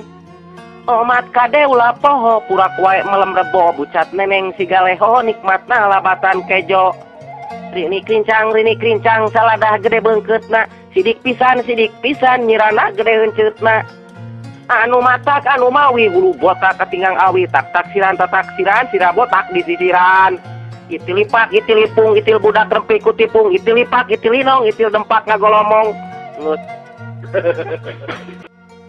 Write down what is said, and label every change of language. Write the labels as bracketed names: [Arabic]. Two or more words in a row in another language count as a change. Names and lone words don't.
[Sundanese] Omat kade ulah poho purak wae melem rebo bucat neneng sigaleho nikmatna labatan kejo. Rini krincang saladah gede beungkeutna sidik pisan nyirana gede heunceuteuna. Anu matak anu mawi bulu botak ketinggang awi tak taksiran sira botak di sisiran. Itil lipak itil lipung itil budak rempik kutipung itil lipak itil linong itil dempak ngagolomong.